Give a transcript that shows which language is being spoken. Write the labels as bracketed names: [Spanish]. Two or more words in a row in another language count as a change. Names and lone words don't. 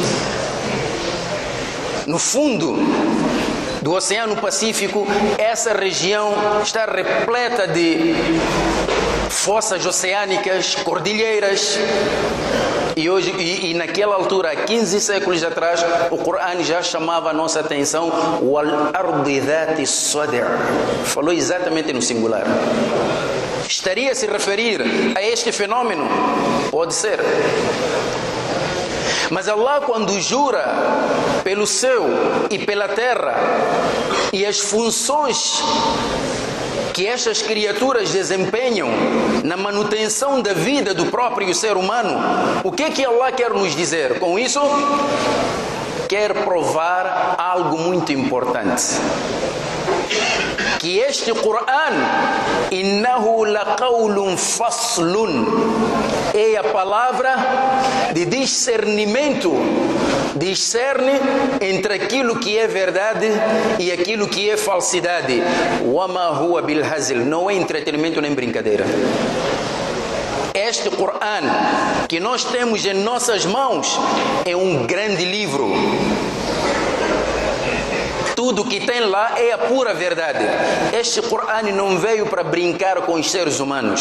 [Portuguese] No fundo do Oceano Pacífico, essa região está repleta de fossas oceânicas, cordilheiras. E hoje, e naquela altura, há 15 séculos atrás, o Corão já chamava a nossa atenção, [Arabic] والأرض ذات صدر. [Portuguese] Falou exatamente no singular. Estaria a se referir a este fenômeno? Pode ser. Mas Allah, quando jura pelo céu e pela terra e as funções que estas criaturas desempenham na manutenção da vida do próprio ser humano, o que é que Allah quer nos dizer com isso? Quer provar algo muito importante. Que este Corão, [Arabic] إنه لقول فصل, [Portuguese] é a palavra de discernimento, discerne entre aquilo que é verdade e aquilo que é falsidade. [Arabic] وما هو بالهزل, [Portuguese] não é entretenimento nem brincadeira. Este Corão que nós temos em nossas mãos é um grande livro. Tudo que tem lá é a pura verdade. Este Corão não veio para brincar com os seres humanos.